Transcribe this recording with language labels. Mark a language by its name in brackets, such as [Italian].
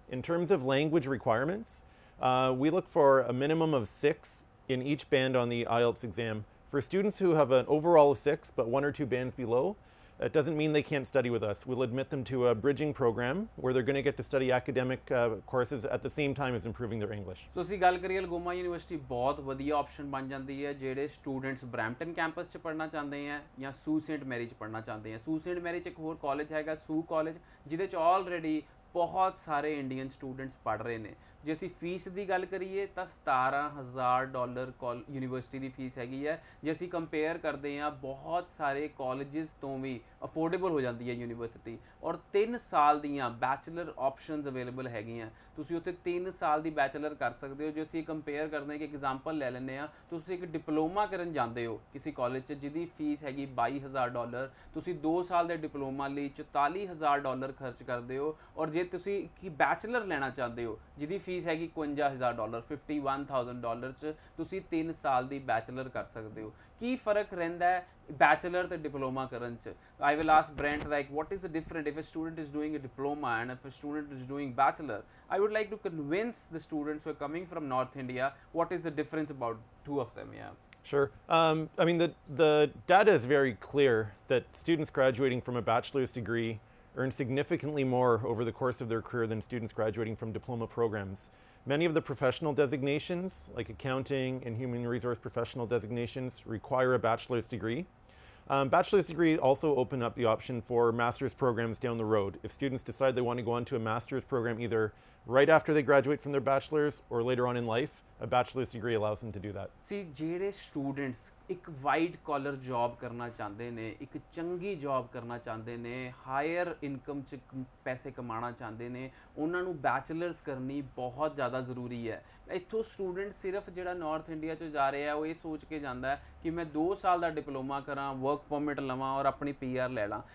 [English] In terms of language requirements, we look for a minimum of 6 in each band on the IELTS exam. For students who have an overall of 6 but 1 or 2 bands below, it doesn't mean they can't study with us. We'll admit them to a bridging program where they're going to get to study academic courses at the same time as improving their English. [Punjabi] So ਅਸੀਂ ਗੱਲ ਕਰੀਏ Algoma university ਬਹੁਤ ਵਧੀਆ option ਬਣ ਜਾਂਦੀ ਹੈ ਜਿਹੜੇ students Brampton campus 'ਚ ਪੜ੍ਹਨਾ ਚਾਹੁੰਦੇ ਆ ਜਾਂ ਸੂ ਸੇਂਟ ਮੈਰੀ 'ਚ ਪੜ੍ਹਨਾ ਚਾਹੁੰਦੇ ਆ। ਸੂ ਸੇਂਟ ਮੈਰੀ 'ਚ ਇੱਕ ਹੋਰ ਕਾਲਜ ਹੈਗਾ ਸੂ ਕਾਲਜ, ਜਿਹਦੇ 'ਚ ਆਲਰੇਡੀ ਬਹੁਤ ਸਾਰੇ ਇੰਡੀਅਨ ਸਟੂਡੈਂਟਸ ਪੜ੍ਹ ਰਹੇ ਨੇ। ਜੇ ਅਸੀਂ ਫੀਸ ਦੀ ਗੱਲ ਕਰੀਏ ਤਾਂ $17,000 ਯੂਨੀਵਰਸਿਟੀ ਦੀ ਫੀਸ ਹੈਗੀ ਹੈ। ਜੇ ਅਸੀਂ ਕੰਪੇਅਰ ਕਰਦੇ ਹਾਂ ਬਹੁਤ ਸਾਰੇ ਕਾਲਜਿਸ ਤੋਂ ਵੀ ਅਫੋਰਡੇਬਲ ਹੋ ਜਾਂਦੀ ਹੈ ਯੂਨੀਵਰਸਿਟੀ। ਔਰ 3 ਸਾਲ ਦੀਆਂ ਬੈਚਲਰ ਆਪਸ਼ਨਸ ਅਵੇਲੇਬਲ ਹੈਗੀਆਂ। ਤੁਸੀਂ ਉੱਥੇ 3 ਸਾਲ ਦੀ ਬੈਚਲਰ ਕਰ ਸਕਦੇ ਹੋ। ਜੇ ਅਸੀਂ ਕੰਪੇਅਰ ਕਰਦੇ ਹਾਂ ਕਿ ਐਗਜ਼ਾਮਪਲ ਲੈ ਲੈਂਦੇ ਹਾਂ, ਤੁਸੀਂ ਇੱਕ ਡਿਪਲੋਮਾ ਕਰਨ ਜਾਂਦੇ ਹੋ ਕਿਸੇ ਕਾਲਜ 'ਚ ਜਿਹਦੀ ਫੀਸ ਹੈਗੀ $22,000, ਤੁਸੀਂ 2 ਸਾਲ ਦੇ ਡਿਪਲੋਮਾ ਲਈ $44,000 ਖਰਚ ਕਰਦੇ ਹੋ। ਔਰ ਜੇ ਤੁਸੀਂ ਕੀ ਬੈਚਲਰ ਲੈਣਾ ਚਾਹੁੰਦੇ ਹੋ ਜਿਹਦੀ ਫੀਸ ਹੈਗੀ $51,000 $51,000 'ਚ ਤੁਸੀਂ 3 ਸਾਲ ਦੀ ਬੈਚਲਰ ਕਰ ਸਕਦੇ ਹੋ। ਕੀ ਫਰਕ ਰਹਿੰਦਾ ਹੈ bachelor ਤੇ diploma ਕਰਨ 'ਚ? [English] I will ask Brent, like, what is the difference if a student is doing a diploma and if a student is doing bachelor? I would like to convince the students who are coming from North India what is the difference about two of them. Yeah. Sure. I mean, the data is very clear that students graduating from a bachelor's degree earn significantly more over the course of their career than students graduating from diploma programs. Many of the professional designations, like accounting and human resource professional designations, require a bachelor's degree. Bachelor's degree also open up the option for master's programs down the road. If students decide they want to go on to a master's program either right after they graduate from their bachelor's or later on in life, a bachelor's degree allows them to do that. [Punjabi] See, ਜਿਹੜੇ students ਇੱਕ white collar job ਕਰਨਾ ਚਾਹੁੰਦੇ ਨੇ, ਇੱਕ ਚੰਗੀ job ਕਰਨਾ ਚਾਹੁੰਦੇ ਨੇ, ਹਾਇਰ ਇਨਕਮ 'ਚ ਪੈਸੇ ਕਮਾਉਣਾ ਚਾਹੁੰਦੇ ਨੇ, ਉਹਨਾਂ ਨੂੰ ਬੈਚਲਰਸ ਕਰਨੀ ਬਹੁਤ ਜ਼ਿਆਦਾ ਜ਼ਰੂਰੀ ਹੈ। ਇੱਥੋਂ ਸਟੂਡੈਂਟ ਸਿਰਫ ਜਿਹੜਾ ਨਾਰਥ ਇੰਡੀਆ 'ਚ ਜਾ ਰਿਹਾ ਉਹ ਇਹ ਸੋਚ ਕੇ ਜਾਂਦਾ ਹੈ ਕਿ ਮੈਂ 2 ਸਾਲ ਦਾ ਡਿਪਲੋਮਾ ਕਰਾਂ, ਵਰਕ ਪਰਮਿਟ ਲਵਾਂ ਔਰ ਆਪਣੀ PR ਲੈ ਲਾਂ।